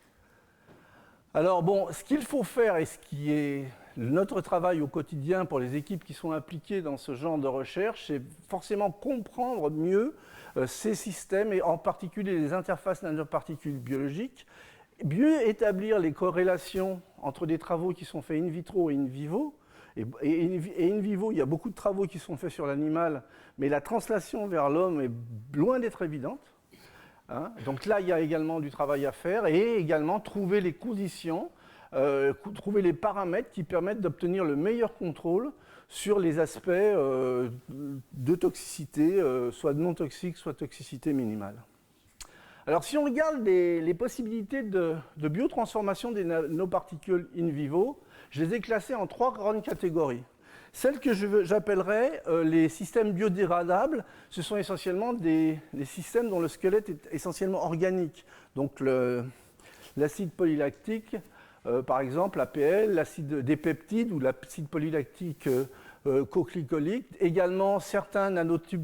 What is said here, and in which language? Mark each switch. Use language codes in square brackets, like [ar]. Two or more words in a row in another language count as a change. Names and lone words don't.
[fr] Alors bon, ce qu'il faut faire et ce qui est notre travail au quotidien pour les équipes qui sont impliquées dans ce genre de recherche, c'est forcément comprendre mieux ces systèmes et en particulier les interfaces nanoparticules biologiques, mieux établir les corrélations entre des travaux qui sont faits [la] in vitro [fr] et [la] in vivo. [fr] Et [la] in vivo, [fr] il y a beaucoup de travaux qui sont faits sur l'animal, mais la translation vers l'homme est loin d'être évidente. Hein, donc là, il y a également du travail à faire et également trouver les conditions, trouver les paramètres qui permettent d'obtenir le meilleur contrôle sur les aspects de toxicité, soit non toxique, soit toxicité minimale. Alors si on regarde les possibilités de biotransformation des nanoparticules [la] in vivo, [fr] je les ai classées en 3 grandes catégories. Celles que j'appellerais les systèmes biodégradables, ce sont essentiellement des systèmes dont le squelette est essentiellement organique. Donc l'acide polylactique, par exemple, l'APL, des peptides ou l'acide polylactique coglycolique, également certains nanotubes